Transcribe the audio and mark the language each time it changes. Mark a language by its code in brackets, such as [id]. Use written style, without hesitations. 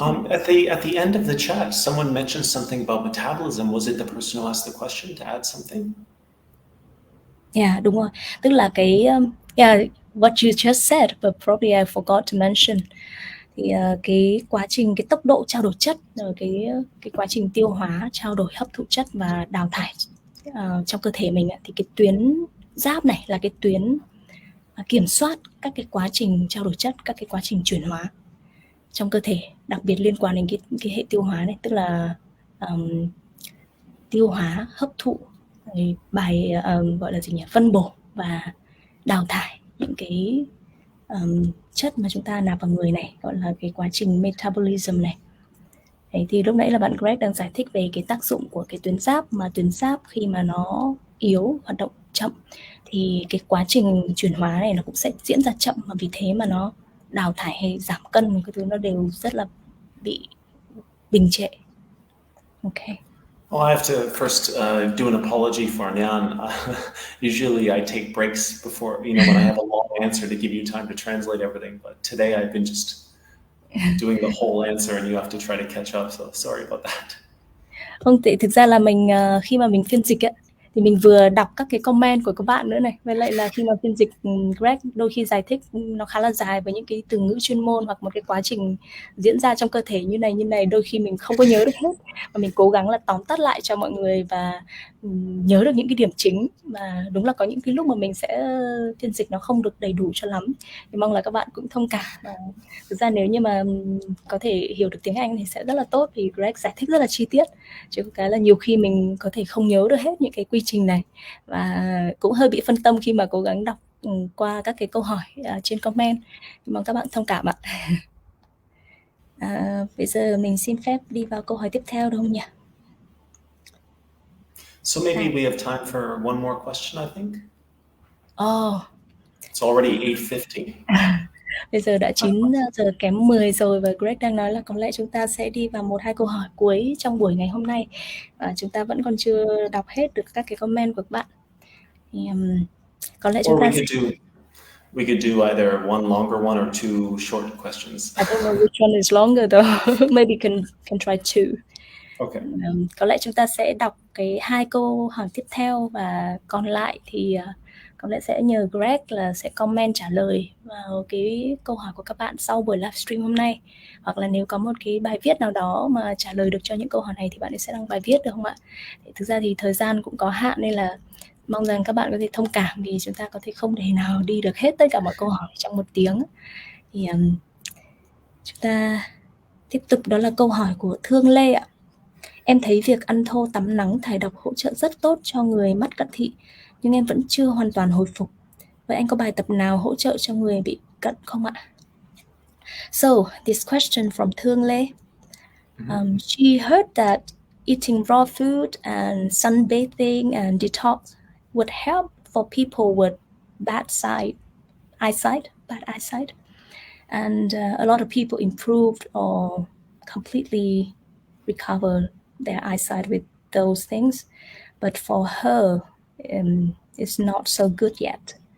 [en] At the end of the chat, someone mentioned something about metabolism. Was it the person who asked the question to add something? [vi] Yeah, đúng rồi. Tức là cái [en] what you just said, but probably I forgot to mention. [vi] Thì cái quá trình, cái tốc độ trao đổi chất, rồi cái quá trình tiêu hóa, trao đổi, hấp thụ chất và đào thải trong cơ thể mình thì cái tuyến giáp này là cái tuyến kiểm soát các cái quá trình trao đổi chất, các cái quá trình chuyển hóa trong cơ thể, đặc biệt liên quan đến cái hệ tiêu hóa này, tức là tiêu hóa, hấp thụ, bài gọi là gì nhỉ, phân bổ và đào thải những cái chất mà chúng ta nạp vào người này, gọi là cái quá trình metabolism này. Đấy, thì lúc nãy là bạn Greg đang giải thích về cái tác dụng của cái tuyến giáp, mà tuyến giáp khi mà nó yếu, hoạt động chậm thì cái quá trình chuyển hóa này nó cũng sẽ diễn ra chậm, và vì thế mà nó đào thải hay giảm cân cái thứ nó đều rất là bị đình trệ. [en] Okay. Well, I have to first do an apology for Nyan. Usually I take breaks before, when I have a long answer to give you time to translate everything. But today I've been just doing the whole answer and you have to try to catch up. So sorry about that. [vi] Không, thực ra là mình khi mà mình phiên dịch thì mình vừa đọc các cái comment của các bạn nữa này, với lại là khi mà phiên dịch Greg đôi khi giải thích nó khá là dài với những cái từ ngữ chuyên môn hoặc một cái quá trình diễn ra trong cơ thể như này, đôi khi mình không có nhớ được hết, và mình cố gắng là tóm tắt lại cho mọi người và nhớ được những cái điểm chính. Và đúng là có những cái lúc mà mình sẽ phiên dịch nó không được đầy đủ cho lắm, thì mong là các bạn cũng thông cảm. Và thực ra nếu như mà có thể hiểu được tiếng Anh thì sẽ rất là tốt, vì Greg giải thích rất là chi tiết, chứ cái là nhiều khi mình có thể không nhớ được hết những cái quy trình này, và cũng hơi bị phân tâm khi mà cố gắng đọc qua các cái câu hỏi trên comment. Mong các bạn thông cảm ạ. Bây giờ mình xin phép đi vào câu hỏi tiếp theo được không nhỉ? [en] So maybe we have time for one more question, I think. Oh. It's already 8:50. [vi] Bây giờ đã 9 giờ kém 10 rồi, và Greg đang nói là có lẽ chúng ta sẽ đi vào 1-2 câu hỏi cuối trong buổi ngày hôm nay. Và chúng ta vẫn còn chưa đọc hết được các cái comment của các bạn. Thì, có lẽ chúng ta [en] we could do either one longer one or two short questions. I don't know which one is longer though. Maybe can try two. Okay. [vi] Có lẽ chúng ta sẽ đọc cái 2 câu hỏi tiếp theo, và còn lại thì có lẽ sẽ nhờ Greg là sẽ comment trả lời vào cái câu hỏi của các bạn sau buổi livestream hôm nay. Hoặc là nếu có một cái bài viết nào đó mà trả lời được cho những câu hỏi này thì bạn ấy sẽ đăng bài viết được không ạ? Thực ra thì thời gian cũng có hạn, nên là mong rằng các bạn có thể thông cảm, vì chúng ta có thể không thể nào đi được hết tất cả mọi câu hỏi trong 1 tiếng. Thì chúng ta tiếp tục, đó là câu hỏi của Thương Lê ạ. Em thấy việc ăn thô tắm nắng thải độc hỗ trợ rất tốt cho người mắc cận thị, nhưng em vẫn chưa hoàn toàn hồi phục. Vậy anh có bài tập nào hỗ trợ cho người bị cận không ạ? [en] So, this question from Thương Lê. She heard that eating raw food and sunbathing and detox would help for people with bad eyesight. And a lot of people improved or completely recovered their eyesight with those things, but for her it's not so good yet.